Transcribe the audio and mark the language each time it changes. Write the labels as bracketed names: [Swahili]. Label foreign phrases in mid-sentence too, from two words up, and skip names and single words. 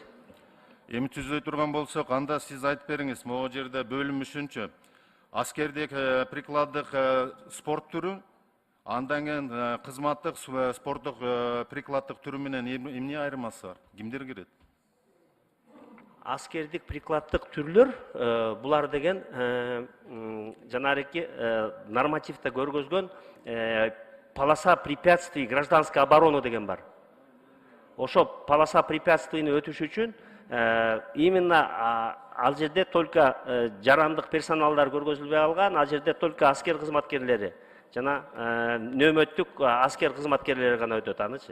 [Kyrgyz] Эми түзөй турган болсок, анда сиз айтып бериңиз, могу жерде бөлүм үчүнчү аскердик прикладдык спорт түрү, андан кийин кызматтык спорттук прикладдык түрү менен эмне айырмасы бар? Кимдер кирет? Аскердик прикладдык түрлөр булар деген жанагы нормативде көргөзгөн [Russian] полоса препятствий гражданской обороны [Kyrgyz] деген бар. Ошо [Russian] полоса препятствийни [Kyrgyz] өтүш үчүн именно ал жерде только жарандык персоналдар көргөзүлбөй калган, ал жерде только аскер кызматкерлери жана нөөмөттүк аскер кызматкерлери гана өтөт анычы.